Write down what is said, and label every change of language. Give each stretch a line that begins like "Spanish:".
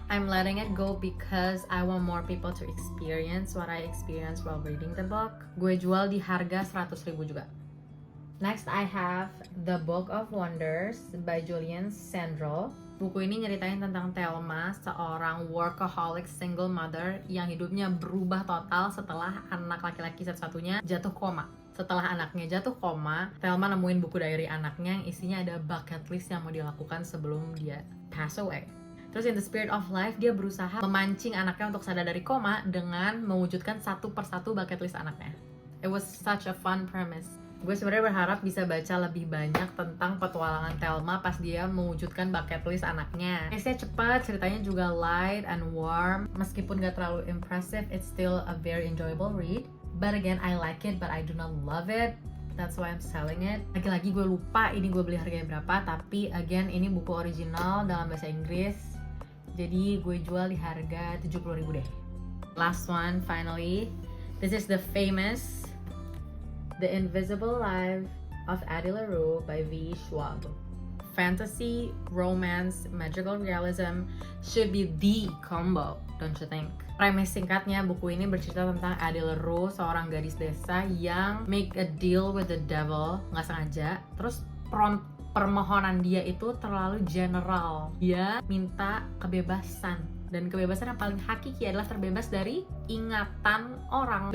English: I'm letting it go because I want more people to experience what I experienced while reading the book.
Indonesian: Gue jual di harga 100.000 juga.
English: Next I have
Indonesian: The Book of Wonders by Julian Sandro. Buku ini nyeritain tentang Thelma, seorang workaholic single mother yang hidupnya berubah total setelah anak laki-laki satu-satunya jatuh koma. Setelah anaknya jatuh koma, Thelma nemuin buku diary anaknya yang isinya ada bucket list yang mau dilakukan sebelum dia
English: pass away.
Indonesian: Terus
English: in the spirit of life,
Indonesian: dia berusaha memancing anaknya untuk sadar dari koma dengan mewujudkan satu persatu bucket list anaknya.
English: It was such a fun premise.
Indonesian: Gue sebenarnya berharap bisa baca lebih banyak tentang petualangan Thelma pas dia mewujudkan bucket list anaknya. Pace-nya cepat, ceritanya juga
English: light and warm.
Indonesian: Meskipun gak terlalu impressive,
English: it's still a very enjoyable read. But again, I like it, but I do not love it. That's why I'm selling it.
Indonesian: Lagi-lagi gue lupa ini gue beli harganya berapa, tapi again ini buku original dalam bahasa Inggris. Jadi gue jual di harga 70.000 deh.
English: Last one, finally. This is the famous The Invisible Life of Addie LaRue by V. Schwab. Fantasy, romance, magical realism should be the combo, don't you think?
Indonesian: Premis singkatnya, buku ini bercerita tentang Addie LaRue, seorang gadis desa yang
English: make a deal with the devil,
Indonesian: nggak sengaja. Terus permohonan dia itu terlalu general. Dia minta kebebasan. Dan kebebasan yang paling hakiki adalah terbebas dari ingatan orang.